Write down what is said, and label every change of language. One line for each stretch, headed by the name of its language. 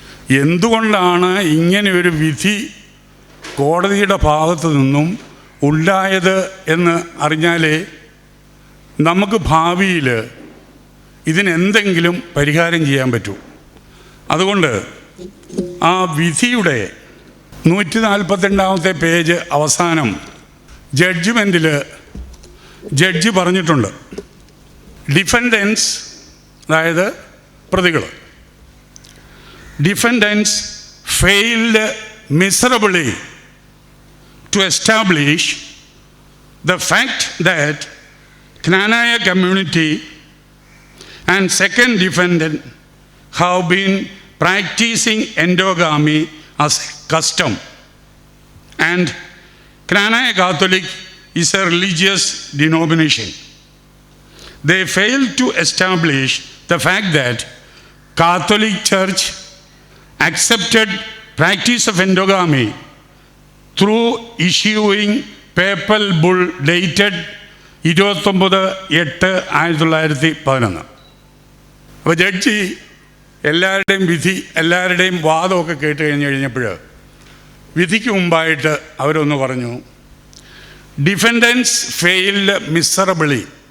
Malayalam: എന്തുകൊണ്ടാണ് ഇങ്ങനെ ഒരു വിധി കോടതിയുടെ ഭാഗത്തു നിന്നും ഉണ്ടായത് എന്ന് അറിഞ്ഞാലേ നമുക്ക് ഭാവിയിൽ ഇതിനെന്തെങ്കിലും പരിഹാരം ചെയ്യാൻ പറ്റൂ. അതുകൊണ്ട് ആ വിധിയുടെ 142 പേജ് അവസാനം ജഡ്ജ്മെൻറ്റിൽ ജഡ്ജി പറഞ്ഞിട്ടുണ്ട്, ഡിഫൻഡൻസ്, അതായത് പ്രതികൾ,
English: Defendants failed miserably to establish the fact that Knanaya community and second defendant have been practicing endogamy as a custom, and Knanaya Catholic is a religious denomination. They failed to establish the fact that Catholic Church accepted practice of endogamy through issuing papal bull dated 29/8/1911.
Malayalam: അപ്പോൾ judge എല്ലാവരുടെയും വിധി, എല്ലാവരുടെയും വാദമൊക്കെ കേട്ട് കഴിഞ്ഞപ്പോൾ വിധിക്ക് മുമ്പായിട്ട് അവരൊന്ന് പറഞ്ഞു,
English: Defendants failed miserably.